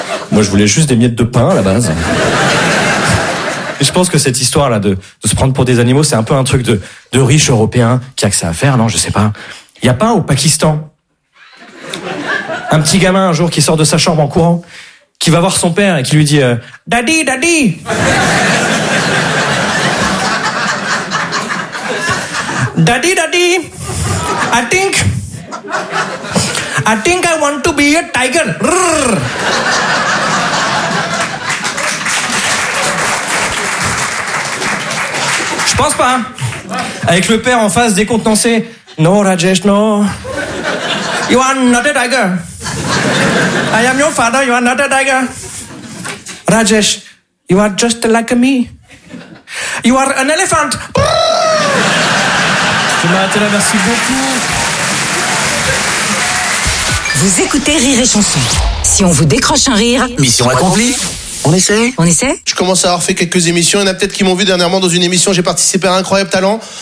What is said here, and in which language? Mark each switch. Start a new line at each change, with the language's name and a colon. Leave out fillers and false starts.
French: Moi, je voulais juste des miettes de pain, à la base. Et je pense que cette histoire-là de se prendre pour des animaux, c'est un peu un truc de riche européen qui a que ça à faire, non? Je sais pas. Y a pas au Pakistan un petit gamin, un jour, qui sort de sa chambre en courant, qui va voir son père et qui lui dit «
English: Daddy, daddy !» Daddy, daddy, I think I want to be a tiger. Rrr.
French: Je pense pas. Avec le père en face décontenancé.
English: No, Rajesh, no. You are not a tiger. I am your father, you are not a tiger. Rajesh, you are just like me. You are an elephant.
French: Je m'arrête là, merci beaucoup. Vous écoutez Rire et Chanson. Si on vous décroche un rire... Mission accomplie. On essaie. On essaie. Je commence à avoir fait quelques émissions. Il y en a peut-être qui m'ont vu dernièrement dans une émission. J'ai participé à Incroyable Talent.